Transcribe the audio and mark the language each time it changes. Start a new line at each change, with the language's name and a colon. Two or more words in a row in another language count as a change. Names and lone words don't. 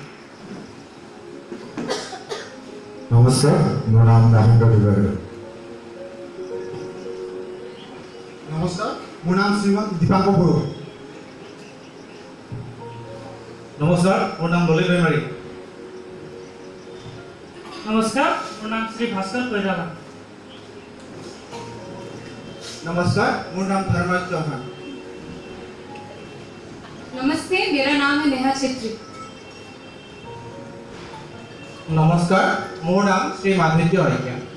Assamese: নমস্কাৰ মোৰ নাম ৰাজেন্দ্ৰ দিবাৰী নমস্কাৰ মোৰ নাম শ্ৰীমান দীপাংকৰ বড়ো নমস্কাৰ মোৰ নাম ললিত দৈমাৰী নমস্কাৰ মোৰ নাম শ্ৰী ভাস্কৰ কৈৰালা
Hindi: नमस्कार मेरा नाम धर्मराज चौहान नमस्ते मेरा नाम है नेहा छेत्री नमस्कार मेरा नाम श्री माधुर्य हरिया